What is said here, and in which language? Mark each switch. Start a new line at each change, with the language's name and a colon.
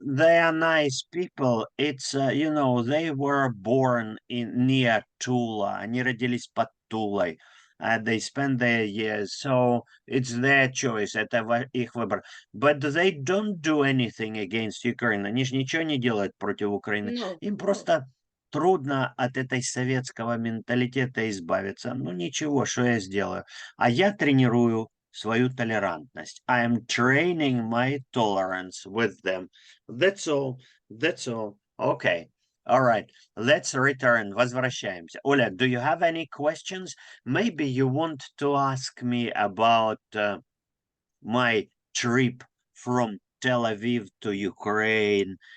English: They are nice people. It's, you know, they were born near Tula.
Russian: Они родились под Тулой.
English: They spend their years, so it's their choice.
Russian: Это их выбор.
English: But they don't do anything against Ukraine.
Russian: Они же ничего не делают против Украины. Им просто трудно от этой советского менталитета избавиться. Ну ничего, что я сделаю? А я тренирую свою толерантность.
English: I am training my tolerance with them. That's all. That's all. Okay. All right. Let's return.
Russian: Возвращаемся.
English: Оля, do you have any questions? Maybe you want to ask me about my trip from Tel Aviv to Ukraine.